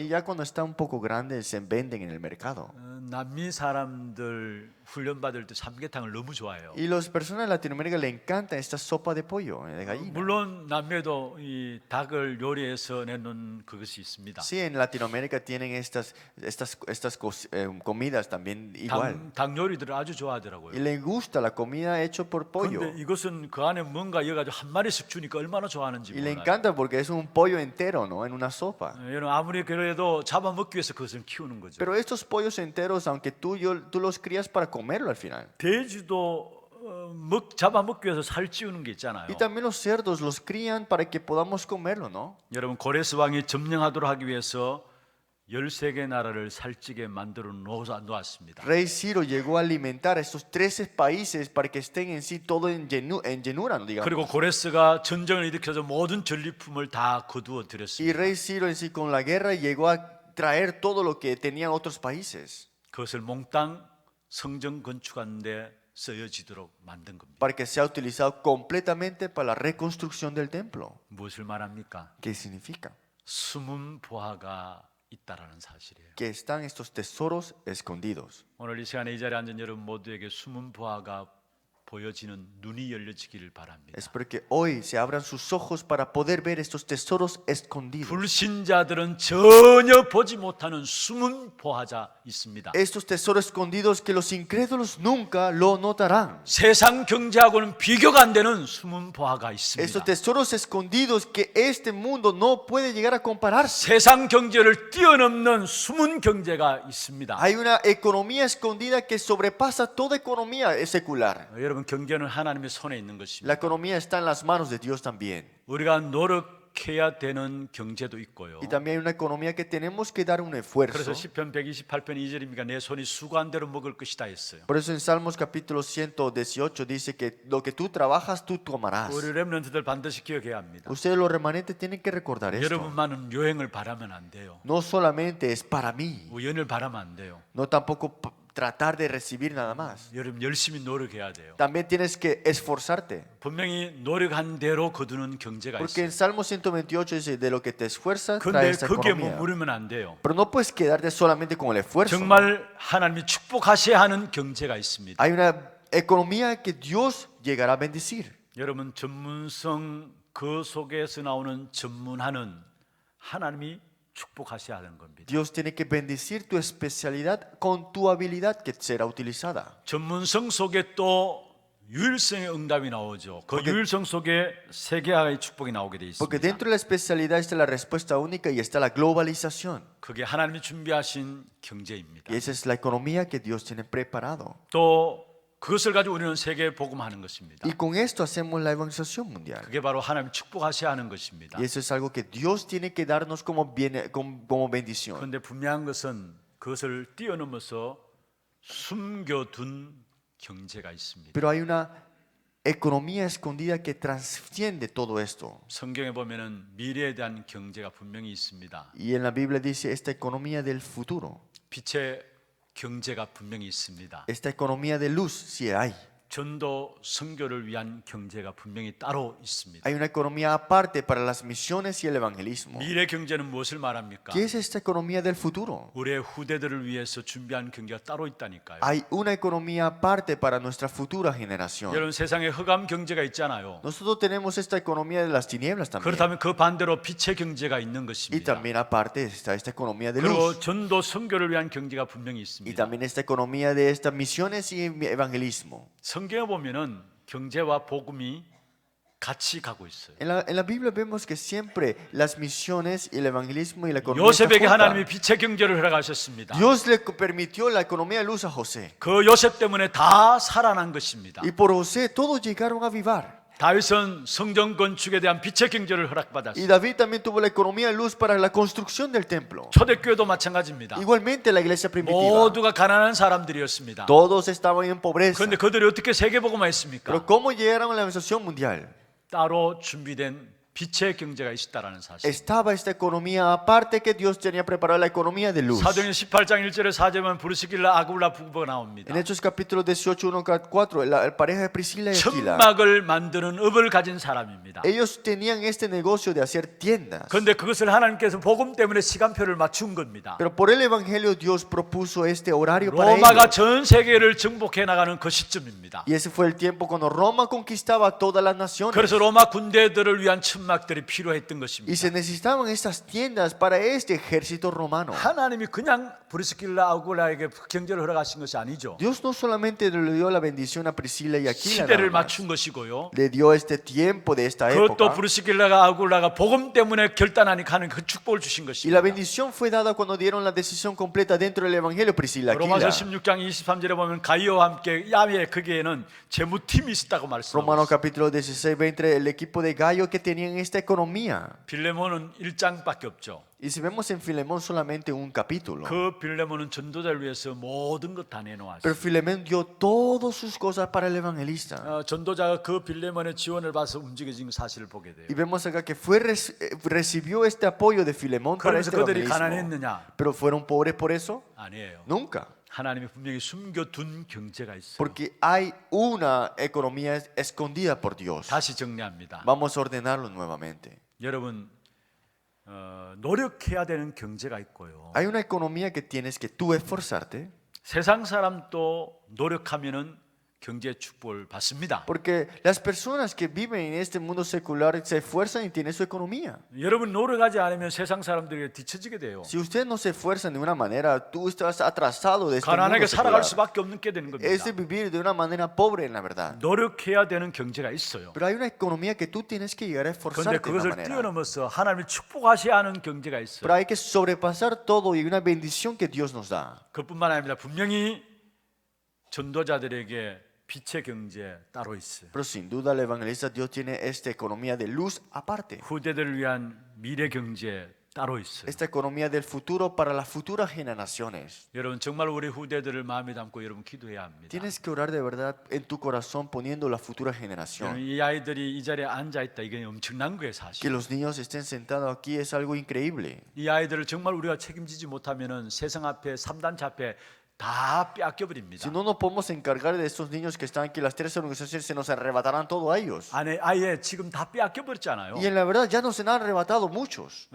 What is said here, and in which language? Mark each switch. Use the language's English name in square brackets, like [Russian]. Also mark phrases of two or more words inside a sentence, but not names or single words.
[Spanish] Y ya cuando está un poco grande se venden en el mercado. [Korean] 남미 사람들 훈련 받을 때 삼계탕을 너무 좋아해요. [Spanish] Y las personas de Latinoamérica le encanta esta sopa de pollo, de gallina. [Korean] 물론 남미에도 이 닭을 요리해서 내놓은 그것이 있습니다. [Spanish] Sí, en Latinoamérica tienen estas comidas también igual. [Korean] 닭 요리들을 아주 좋아하더라고요. [Spanish] Y le gusta la comida hecha por pollo. [Korean] 근데 이것은 그 안에 뭔가 여가지고 한 마리씩 주니까 얼마나 좋아하는지 [Spanish] Y le [Korean] 몰라요. [Spanish] encanta porque es un pollo entero, ¿no? En una sopa. [Korean] 여러분 아무리 그래도 잡아먹기 위해서 그것을 키우는 거죠. [Spanish] Pero estos pollos enteros, aunque tú los crías para comerlo al final. [Korean] 돼지도 잡아먹기 위해서 살 찌우는 게 있잖아요. [Spanish] Y también los cerdos los crían para que podamos comerlo, ¿no? [Korean] 여러분 고레스 왕이 점령하도록 하기 위해서 13개 나라를 살찌게 만들어 놓았습니다. [Spanish] Rey Ciro llegó a alimentar a estos 13 países para que estén en sí todo en llenura, digamos. [Korean] 그리고 고레스가 전쟁을 일으켜서 모든 전리품을 다 거두어 [Spanish] Y [Korean] 들였습니다. [Spanish] Rey Ciro en sí con la guerra llegó a traer todo lo que tenían otros países [Korean] 그것을 몽땅 성전 건축하는데 쓰여지도록 만든 겁니다. [Spanish] para que sea utilizado completamente para la reconstrucción del templo. [Korean] 무엇을 말합니까? [Spanish] ¿Qué significa? [Korean] 숨은 보화가 있다라는 사실이에요. [Spanish] Que están estos tesoros escondidos. [Korean] 오늘 이 시간에 이 자리에 앉은 여러분 모두에게 숨은 보화가 보여지는 눈이 열려지기를 바랍니다. [Spanish] Espero que hoy se abran sus ojos para poder ver estos tesoros escondidos. [Korean] 불신자들은 전혀 보지 못하는 숨은 보화자 있습니다. [Spanish] Estos tesoros escondidos que los incrédulos nunca lo notarán. [Korean] 세상 경제하고는 비교가 안 되는 숨은 보화가 [Spanish] Estos [Korean] 있습니다. [Spanish] tesoros escondidos que este mundo no puede llegar a compararse. [Korean] 세상 경제를 뛰어넘는 숨은 경제가 있습니다. [Spanish] Hay una economía escondida que sobrepasa toda economía secular. [Korean] 여러분 경제는 하나님의 손에 있는 [Spanish] La [Korean] 것입니다. [Spanish] economía está en las manos de Dios también. [Korean] 우리가 노력해야 되는 경제도 있고요. [Spanish] Y también hay una economía que tenemos que dar un [Korean] 그래서 [Spanish] esfuerzo. [Korean] 시편 128편 2절입니까? 내 손이 수고한 대로 먹을 것이다 했어요. [Spanish] Por eso en Salmos capítulo 118 dice que lo que tú trabajas, tú tomarás. [Korean] 우리 렘넌트들 반드시 기억해야 합니다. [Spanish] Ustedes los remanentes tienen que recordar esto. [Korean] 여러분만은 여행을 바라면 안 돼요. [Spanish] No solamente es para mí, [Korean] 우연을 바라면 안 돼요. [Spanish] no tampoco tratar de recibir nada más. [Korean] 여러분 열심히 노력해야 돼요. [Spanish] También tienes que esforzarte. [Korean] 분명히 노력한 대로 거두는 경제가 [Spanish] Porque en [Korean] 있어요. [Spanish] Salmo 128 dice, de lo que te esfuerzas, [Korean] 근데 [Spanish] traes esta [Korean] 거기에 [Spanish] economía. [Korean] 머무르면 안 돼요. [Spanish] Pero no puedes quedarte solamente con el esfuerzo. [Korean] 정말 하나님이 축복하셔야 하는 경제가 있습니다. [Spanish] Hay una economía que Dios llegará a bendecir. [Korean] 여러분 전문성 그 속에서 나오는 전문하는 하나님이 축복하셔야 하는 겁니다. [Spanish] Dios tiene que bendecir tu especialidad con tu habilidad que será utilizada. [Korean] 전문성 속에 또 유일성의 응답이 나오죠. 그 유일성 속에 세계화의 축복이 나오게 돼 [Spanish] Porque [Korean] 있습니다. [Spanish] dentro de la especialidad está la respuesta única y está la globalización. [Korean] 그게 하나님이 준비하신 경제입니다. [Spanish] Y esa es la economía que Dios tiene preparado. [Korean] 또 그것을 가지고 우리는 세계 복음하는 것입니다. [Spanish] Y con esto hacemos la evangelización mundial. [Korean] 그게 바로 하나님 축복하셔야 하는 것입니다. [Spanish] Y eso es algo que Dios tiene que darnos como bendición. [Korean] 그런데 분명한 것은 그것을 뛰어넘어서 숨겨둔 경제가 있습니다. [Spanish] Pero hay una economía escondida que trasciende todo esto. [Korean] 성경에 보면은 미래에 대한 경제가 분명히 있습니다. [Spanish] Y en la Biblia dice esta economía del futuro, [Korean] 빛의 경제가 분명히 있습니다. [Spanish] esta economía de luz, sí hay. [Korean] 전도 선교를 위한 경제가 분명히 따로 있습니다. [Spanish] Hay una economía aparte para las misiones y el evangelismo. [Korean] 미래 경제는 무엇을 말합니까? [Spanish] ¿Qué es esta economía del futuro? [Korean] 우리의 후대들을 위해서 준비한 경제가 따로 있다니까요. [Spanish] Hay una economía aparte para nuestra futura generación. [Korean] 여러분 세상에 흑암 경제가 있잖아요. [Spanish] Nosotros tenemos esta economía de las tinieblas también. [Korean] 그렇다면 그 반대로 빛의 경제가 있는 [Spanish] Y [Korean] 것입니다. [Spanish] también aparte está esta economía de [Korean] 그리고 [Spanish] luz. [Korean] 전도 선교를 위한 경제가 분명히 [Spanish] Y [Korean] 있습니다. [Spanish] también esta economía de estas misiones y evangelismo. [Korean] 성경에 보면은 경제와 복음이 같이 가고 있어요. [Spanish] En la Biblia vemos que siempre las misiones y el evangelismo y la economía [Korean] 요셉에게 [Spanish] están [Korean] 하나님이 [Spanish] juntas. [Korean] 빛의 경제를 허락하셨습니다. [Spanish] Dios le permitió la economía de luz a José. [Korean] 그 요셉 때문에 다 살아난 것입니다. [Spanish] Y por José todos llegaron a vivar. [Korean] 다윗은 성전 건축에 대한 빛의 경제를 [Spanish] Y [Korean] 허락받았어요. [Spanish] David también tuvo la economía de luz para la construcción del templo. [Korean] 초대교회도 마찬가지입니다. [Spanish] Igualmente la iglesia primitiva. [Korean] 모두가 가난한 사람들이었습니다. [Spanish] Todos estaban en pobreza. [Korean] 그런데 그들이 어떻게 세계복음화했습니까? [Spanish] Pero ¿cómo llegaron a la evangelización mundial? [Korean] 따로 준비된 빛의 경제가 있다라는 사실. [Spanish] Estaba esta economía aparte que Dios tenía preparada, la economía de luz. [Korean] 사도행전 18장 1절에 4절은 브리스길라 아굴라 부부가 나옵니다. [Spanish] En Hechos capítulo 18, 1, 4, la pareja de Priscila y Aquila, [Korean] 천막을 만드는 업을 가진 사람입니다. [Spanish] ellos tenían este negocio de hacer tiendas. [Korean] 그런데 그것을 하나님께서 복음 때문에 시간표를 맞춘 겁니다. [Spanish] Pero por el evangelio Dios propuso este horario para [Korean] 로마가 [Spanish] ellos. [Korean] 전 세계를 정복해 나가는 그 시점입니다. [Spanish] Y ese fue el tiempo cuando Roma conquistaba todas las naciones. [Korean] 그래서 로마 군대들을 위한 천막들이 필요했던 [Spanish] Y [Korean] 것입니다. [Spanish] se necesitaban estas tiendas para este ejército romano. [Korean] 하나님이 그냥 브리스길라 아굴라에게 경제를 허락하신 것이 아니죠. [Spanish] Dios no solamente le dio la bendición a Priscila y Aquila, [Korean] 시대를 [Spanish] nada más. [Korean] 맞춘 것이고요. [Spanish] Le dio este tiempo de esta [Korean] 그것도 [Spanish] época. [Korean] 브리스길라가 아굴라가 복음 때문에 결단하니까 하는 그 축복을 주신 [Spanish] Y la [Korean] 것입니다. [Spanish] bendición fue dada cuando dieron la decisión completa dentro del evangelio Priscila y [Korean] 로마서 [Spanish] Aquila. [Korean] 16장 23절에 보면 가이오와 함께 야외 거기에는 재무팀이 있었다고 말씀하고 [Spanish] Romanos [Korean] 있어요. [Spanish] capítulo 16, 20, el equipo de Gallo que tenían esta economía. [Korean] 빌레몬은 1장밖에 없죠. [Spanish] Y si vemos en Filemón solamente un capítulo. [Korean] 그 빌레몬은 전도자를 위해서 모든 것 다 내놓았어요. [Spanish] Pero Filemón dio todas sus cosas para el evangelista. [Korean] 전도자가 그 빌레몬의 지원을 받아서 움직여진 사실을 보게 돼요. [Spanish] Y vemos acá que recibió este apoyo de Filemón para [Korean] 그래서 [Spanish] este [Korean] 그들이 [Spanish] evangelismo. [Korean] 가난했느냐? [Spanish] Pero fueron pobres por eso? [Korean] 아니에요. [Spanish] Nunca. [Korean] 하나님이 분명히 숨겨둔 경제가 있어요. [Spanish] Porque hay una economía escondida por Dios. [Korean] 다시 정리합니다. [Spanish] Vamos a ordenarlo nuevamente. [Korean] 여러분 노력해야 되는 경제가 있고요. [Spanish] Hay una economía que tienes que tú esforzarte. [Korean] 세상 사람도 노력하면은 경제 축복을 받습니다. [Spanish] Porque las personas que viven en este mundo secular se esfuerzan y tienen su economía. [Korean] 여러분 노력하지 않으면 세상 사람들에게 뒤처지게 돼요. [Spanish] Si usted no se esfuerza de una manera, tú estás atrasado de este mundo [Korean] 가난하게 살아갈 [Spanish] secular. [Korean] 수밖에 없는 게 되는 겁니다. [Spanish] Es de vivir de una manera pobre en la verdad. [Korean] 노력해야 되는 경제가 있어요. [Spanish] Pero hay una economía que tú tienes que llegar a [Korean] 그런데 [Spanish] esforzarte de una [Korean] 그것을 [Spanish] manera. [Korean] 뛰어넘어서 하나님이 축복하셔야 하는 경제가 [Spanish] Pero [Korean] 있어요. [Spanish] hay que sobrepasar todo y una bendición que Dios nos da. [Korean] 그뿐만 아니라 분명히 전도자들에게 빛의 경제 따로 있어요. [Spanish] Pero sin duda el evangelista Dios tiene esta economía de luz aparte. [Korean] 후대들을 위한 미래 경제 따로 있어요. [Spanish] Esta economía del futuro para las futuras generaciones. [Korean] 여러분 정말 우리 후대들을 마음에 담고 여러분 기도해야 합니다. [Spanish] Tienes que orar de verdad en tu corazón poniendo la futura [Korean] 여러분, [Spanish] generación. [Korean] 이 아이들이 이 자리에 앉아 있다 이게 엄청난 거예요 [Spanish] Que [Korean] 사실. [Spanish] los niños estén sentados aquí es algo increíble. [Korean] 이 아이들을 정말 우리가 책임지지 못하면은 세상 앞에 3단체 앞에 다 빼앗겨 버립니다. [Spanish] Si no nos podemos encargar de estos niños que están aquí, las tres organizaciones se nos arrebatarán todo a ellos. [Korean] 아예 지금 다 빼앗겨 버렸잖아요. [Spanish] Y en la verdad ya nos han arrebatado muchos.